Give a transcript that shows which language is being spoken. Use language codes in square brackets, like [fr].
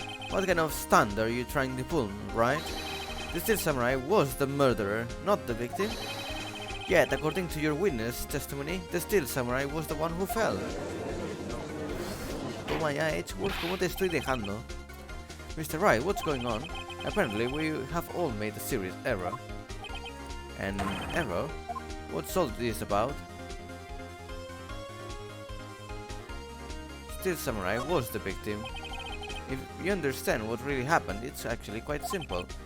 [en] What kind of stunt are you trying to pull, right? The Steel Samurai was the murderer, not the victim. Yet, according to your witness testimony, the Steel Samurai was the one who fell. [es] Toma ya, Edgeworth, ¿cómo te estoy dejando? [en] Mr. Wright, what's going on? Apparently, we have all made a serious error. An error? What's all this about? Steel Samurai was the victim. If you understand what really happened, it's actually quite simple.